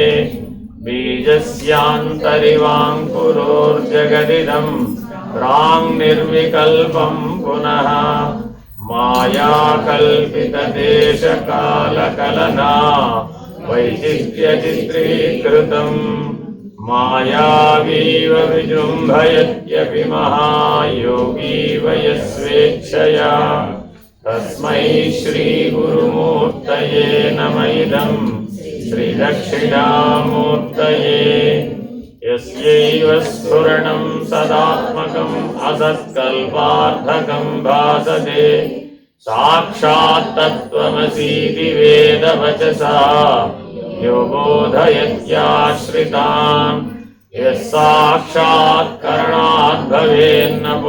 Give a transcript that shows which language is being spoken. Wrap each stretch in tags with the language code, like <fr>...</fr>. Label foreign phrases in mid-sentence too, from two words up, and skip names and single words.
<sa>బీజస్యాంతరివాంకురోర్జగదిదం ప్రాంగ్ నిర్వికల్పం పునః మాయాకల్పిత దేశకాలకలనా వైచిత్ర్యచిత్రీకృతం మాయావీవ విజృంభయత్యపి మహాయోగీ వయస్వేచ్ఛయా. తస్మై శ్రీ గురుమూర్తయే నమ ఇదం శ్రీ దక్షిణామూర్తయే. यस्यैव स्फुरणं सदात्मकम् असत्कल्पार्थकं भासते साक्षात् तत्त्वमसीति वेदवचसा यो बोधयत्याश्रितान् यः साक्षात् करणात् भवेन्न</sa>